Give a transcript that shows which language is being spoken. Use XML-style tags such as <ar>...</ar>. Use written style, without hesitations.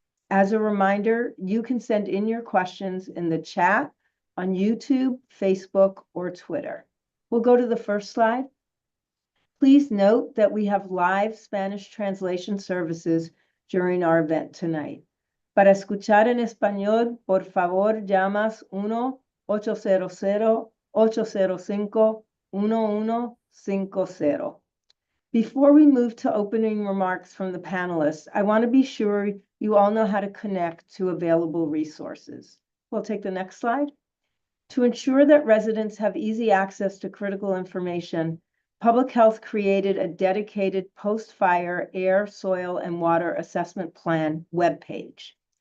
<en>As a reminder, you can send in your questions in the chat on YouTube, Facebook, or Twitter. We'll go to the first slide. Please note that we have live Spanish translation services during our event tonight.</en> <es>Para escuchar en español, por favor, llamas 1-800-805-1150.</es> <en>Before we move to opening remarks from the panelists, I want to be sure you all know how to connect to available resources. We'll take the next slide. To ensure that residents have easy access to critical information, Public Health created a dedicated post-fire air, soil, and water assessment plan webpage.</en>